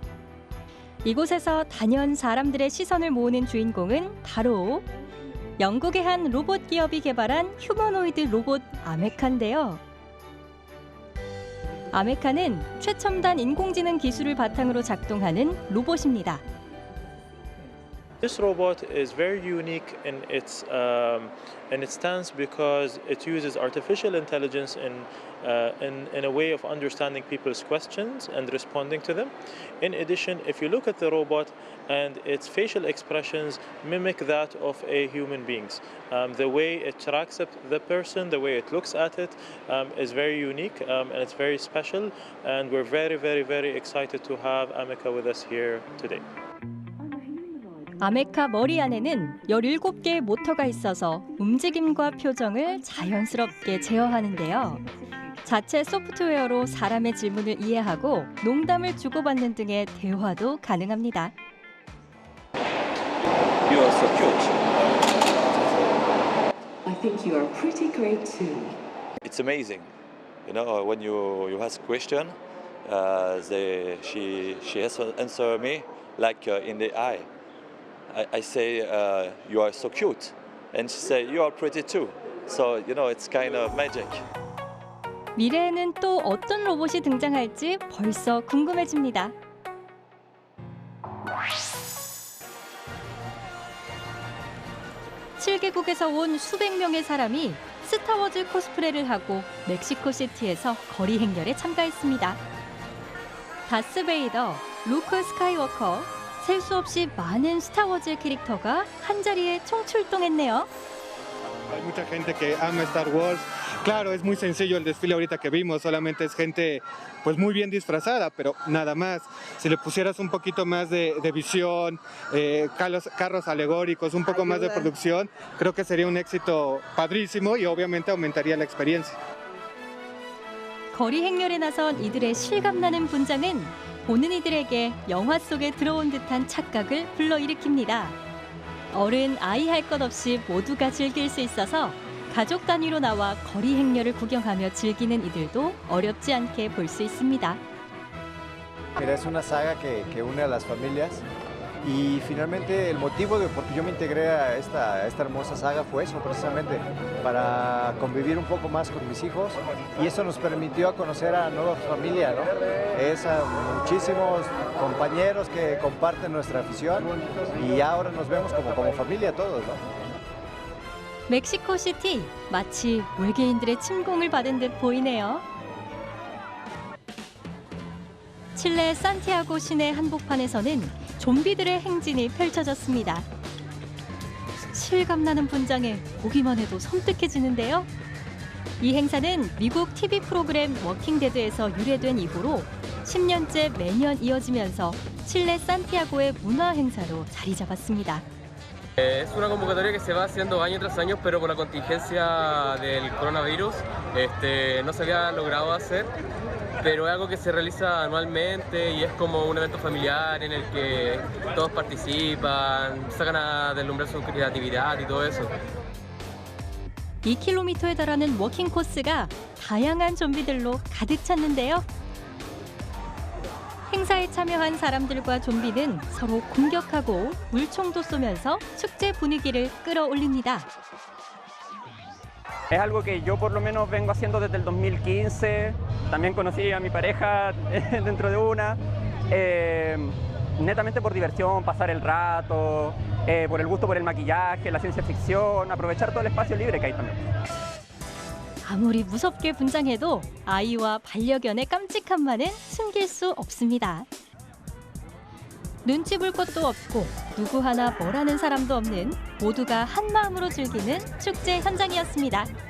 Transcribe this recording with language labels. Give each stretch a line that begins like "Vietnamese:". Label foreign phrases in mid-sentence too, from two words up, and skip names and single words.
Korean: 이곳에서 단연 사람들의 시선을 모으는 주인공은 바로 영국의 한 로봇 기업이 개발한 휴머노이드 로봇 아메카인데요. 아메카는 최첨단 인공지능 기술을 바탕으로 작동하는 로봇입니다.
English: This robot is very unique in its stance because it uses artificial intelligence in a way of understanding people's questions and responding to them. In addition, if you look at the robot and its facial expressions mimic that of a human being's. The way it tracks the person, the way it looks at it is very unique and it's very special. And we're very, very, very excited to have Ameca with us here today.
Korean: 아메카 머리 안에는 17개의 모터가 있어서 움직임과 표정을 자연스럽게 제어하는데요. 자체 소프트웨어로 사람의 질문을 이해하고 농담을 주고받는 등의 대화도 가능합니다.
English: You are so cute. I think you are pretty great too. It's amazing. You know, when you ask a question, she has to answer me like in the eye. I say, you are so cute. And she say, you are pretty too. So, you know, it's kind of magic.
Korean: 미래에는 또 어떤 로봇이 등장할지 벌써 궁금해집니다. (7개국에서) 온 수백 명의 사람이 스타워즈 코스프레를 하고 멕시코 시티에서 거리 행렬에 참가했습니다. 다스베이더, 루크 스카이워커, 셀 수 없이 많은 스타워즈의 캐릭터가 한자리에 총출동했네요.
Spanish: Hay mucha gente que ama Star Wars Claro, es muy sencillo el desfile ahorita que vimos, solamente es gente pues muy bien disfrazada, pero nada más. Si le pusieras un poquito más de visión, carros alegóricos, un poco más de producción, creo que sería un éxito padrísimo y obviamente aumentaría la experiencia.
Korean: 거리 행렬에 나선 이들의 실감나는 분장은 보는 이들에게 영화 속에 들어온 듯한 착각을 불러일으킵니다. 어른, 아이 할 것 없이 모두가 즐길 수 있어서 가족 단위로 나와 거리 행렬을 구경하며 즐기는 이들도 어렵지 않게 볼 수 있습니다.
Spanish: Mira, es una saga que une a las familias y finalmente el motivo de por qué yo me integré a esta hermosa saga fue eso, precisamente para convivir un poco más con mis hijos y eso nos permitió conocer a nuevas familias, ¿no? Es a muchísimos compañeros que comparten nuestra afición y ahora nos vemos como familia todos, ¿no?
Korean: 멕시코시티, 마치 외계인들의 침공을 받은 듯 보이네요. 칠레 산티아고 시내 한복판에서는 좀비들의 행진이 펼쳐졌습니다. 실감나는 분장에 보기만 해도 섬뜩해지는데요. 이 행사는 미국 TV 프로그램 워킹데드에서 유래된 이후로 10년째 매년 이어지면서 칠레 산티아고의 문화 행사로 자리 잡았습니다.
Spanish: Es una convocatoria que se va haciendo año tras año, pero por la contingencia del coronavirus no se había logrado hacer, pero es algo que se realiza anualmente y es como un evento familiar en el que todos participan, sacan a deslumbrar su creatividad y todo eso.
Korean: 2km에 달하는 워킹 코스가 다양한 좀비들로 가득 찼는데요. 행사에 참여한 사람들과 좀비는 서로 공격하고 물총도 쏘면서 축제 분위기를 끌어올립니다.
Spanish: Es algo que yo por lo menos vengo haciendo desde el 2015. También conocí a mi pareja dentro de una. Netamente por diversión, pasar el rato, por el gusto por el maquillaje, la ciencia ficción, aprovechar todo el espacio libre que hay también.
Korean: 아무리 무섭게 분장해도 아이와 반려견의 깜찍함만은 숨길 수 없습니다. 눈치 볼 것도 없고 누구 하나 뭐라는 사람도 없는 모두가 한 마음으로 즐기는 축제 현장이었습니다.